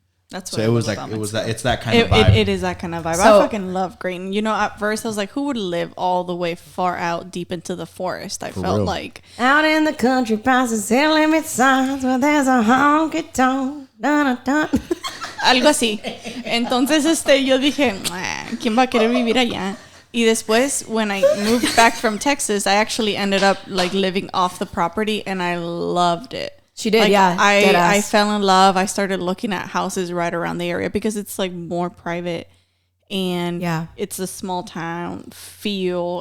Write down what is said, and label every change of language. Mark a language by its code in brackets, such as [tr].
[en] That's what so it was like it's that kind of vibe. It is that kind of vibe. So, I fucking love Grayton. At first I was like, who would live all the way far out deep into the forest? I felt like out in the country past the city limit signs where there's a honky tonk. [es] Algo así. Entonces yo dije, ¿quién va a querer vivir allá? Y después, [en] when I moved back from Texas, I actually ended up like living off the property, and I loved it. She did, like, yeah. I fell in love. I started looking at houses right around the area because it's like more private, and it's a small town feel,